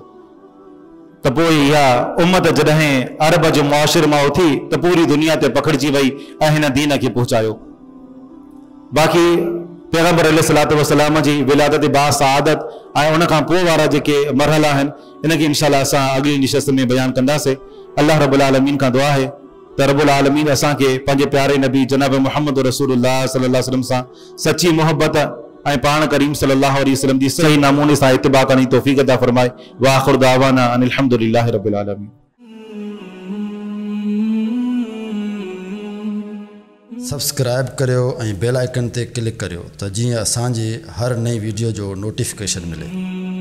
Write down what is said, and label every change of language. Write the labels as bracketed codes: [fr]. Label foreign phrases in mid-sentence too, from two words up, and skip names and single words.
[sd] त पोइ इहा उम्मत जॾहिं अरब जो मुआशिरे मां उथी त पूरी दुनिया ते पखिड़िजी वई ऐं हिन दीन खे पहुचायो। बाक़ी पैगंबर [ar] عليه الصلاة والسلام [sd] जी विलादत बासआदत ऐं उन खां पोइ वारा जेके मरहला आहिनि इनखे इंशाअल्लाह असां अॻिली निशस्त में बयानु कंदासीं। अल्लाह [ar] رب العالمين [sd] खां दुआ आहे त [ar] رب العالمين [sd] असांखे पंहिंजे प्यारे नबी जनाब मुहम्मद रसूलुल्लाह [ar] صلى الله عليه وسلم [sd] सां सची मोहब्बत ऐं पाण करीम [ar] صلى الله عليه وسلم [sd] जी सही नमूने सां इत्तिबा करण जी तौफ़ीक़ अता फरमाए। [ar] وآخر دعوانا أن الحمد لله رب العالمين. [sd] सब्सक्राइब करियो ऐं [en] bell icon [sd] ते क्लिक करियो त जीअं असांजी हर नई वीडियो जो नोटिफिकेशन मिले।